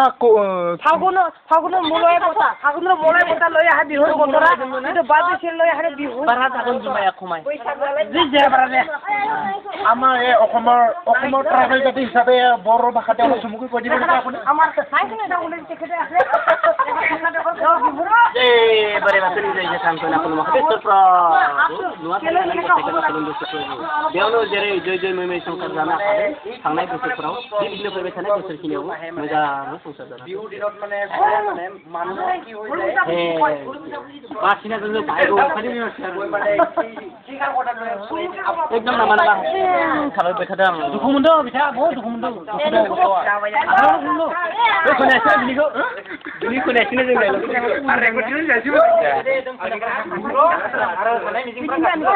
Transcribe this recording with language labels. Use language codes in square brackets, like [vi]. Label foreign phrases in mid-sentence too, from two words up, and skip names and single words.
[as] ফাগুনৰ মলয় বতা লৈ আহে বিহুৰ বতৰা কিন্তু বাৰদৈ চিলাই লৈ আহে বিহু আমাৰ এই অসমৰ ট্ৰাইবেল জাতি হিচাপে বড়ো ভাষাতে অলপ চমুকৈ কৈ দিব নেকি আপুনি আমাৰ তেখেতে আছে [brx] बेयावनो जेरै जय मैमै संसार जानो हादों थांनाय बोसोरफोराव बिदिनो फैबाय थानाय बोसोरखिनियावबो मोजाङै संसार जानो बिहु दिनाव माने [as] মানুহ কি হৈ যায় [brx] बासिना जों भाइगो खालि एकदम नामाना खालाय बैखादों दुखु मोनदों बिथा बहुत दुखु मोनदों खोनायासै बिनिखौ खोनायासैनो जों आरो रेकर्डिं जासिबो आरो थानाय मिजिंफ्रा